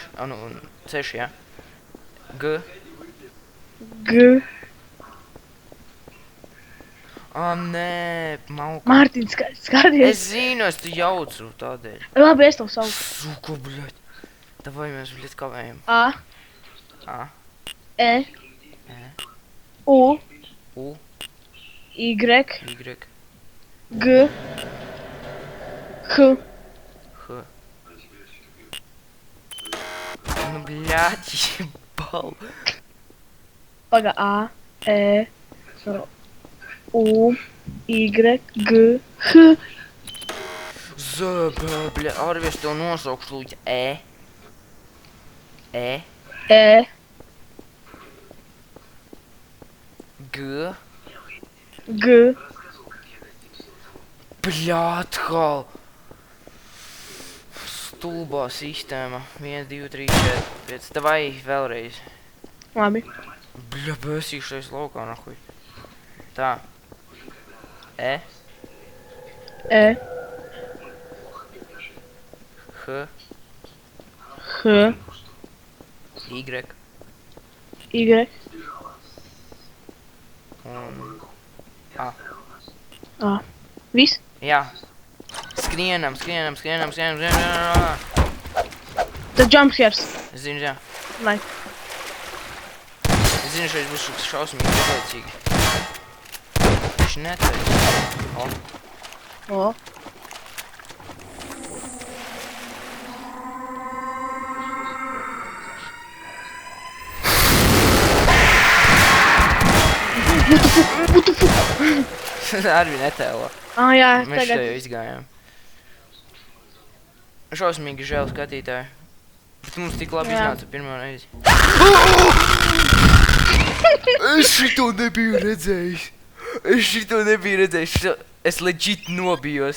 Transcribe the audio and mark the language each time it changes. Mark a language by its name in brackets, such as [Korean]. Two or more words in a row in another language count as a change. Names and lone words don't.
[Latvian] Nu, 6, jā. G. G. Nē, mauka. Mārtiņ, skaties. Es zinu, es tu jaucu tādēļ. Labi, es tev saucu. [Russian] Suka, bļaķ. [Latvian] Davai mēs, bļaķ, kavējam. A. A. E. U. U. Y. Y. G. H. [Russian] H. Nu, bļaķ, jebal. [Latvian] Paga, A. E. U. Y. G. H. Zēbē, bļaķ, Arvi, es tev nosaukšu līdz E. E. E. G. G. Bļāt, hal. Stulbā sistēma. 1, 2, 3, 4, 5. Davai vēlreiz. Labi. Bļa, bēsīšais laukā, nahuj. Tā. E. E. H. H. Y. Y. Un A. A. Viss? Jā. Skrienam. Tad jumpscares. Es zinu, jā. Lai. Es zinu, šeit būs šausmīgi izlaicīgi. Viņš neteic. O. [English] What the fuck? [Latvian] Arvi netēlo. Jā, Mēs tagad. šeit jau izgājām. Šausmīgi žēl skatītāji. Bet mums tik labi iznāca pirmo reizi. Es šito nebiju redzējis. Es legit nobijos.